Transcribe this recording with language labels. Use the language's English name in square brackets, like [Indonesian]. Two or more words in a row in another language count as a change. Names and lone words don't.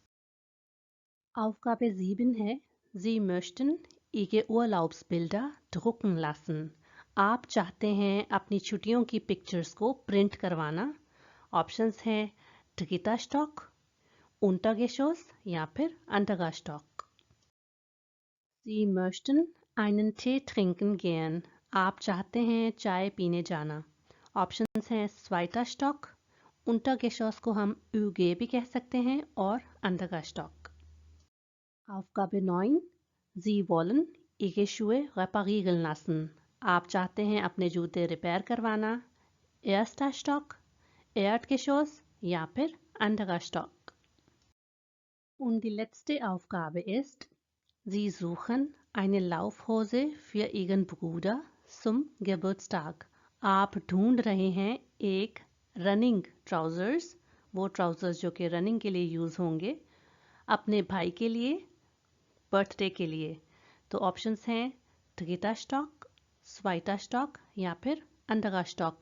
[German] Aufgabe 7 है Sie möchten Ihre Urlaubsbilder drucken lassen। [Hindi] आप चाहते हैं अपनी छुट्टियों की पिक्चर्स को प्रिंट करवाना। ऑप्शंस हैं [German] dritter Stock, Untergeschoss [Hindi] या फिर [German] anderer Stock। Sie möchten einen Tee trinken gehen। [Hindi] आप चाहते हैं चाय पीने जाना। ऑप्शंस हैं [German] zweiter Stock, Untergeschoss [Hindi] को हम UG भी कह सकते हैं और [German] anderer Stock। Aufgabe 9। Sie wollen Ihre Schuhe reparieren lassen। [Hindi] आप चाहते हैं अपने जूते रिपेयर करवाना। [German] Erster Stock, Erdgeschoss या फिर anderer Stock। Und die letzte Aufgabe ist, Sie suchen eine Laufhose für Ihren Bruder zum Geburtstag। [Hindi] आप ढूंढ रहे हैं एक [English] running trousers, [Hindi] वो ट्राउजर्स जो कि रनिंग के लिए यूज़ होंगे, अपने भाई के लिए बर्थडे के लिए। तो ऑप्शंस हैं [German] dritter Stock, zweiter Stock [Hindi] या फिर [German] anderer Stock।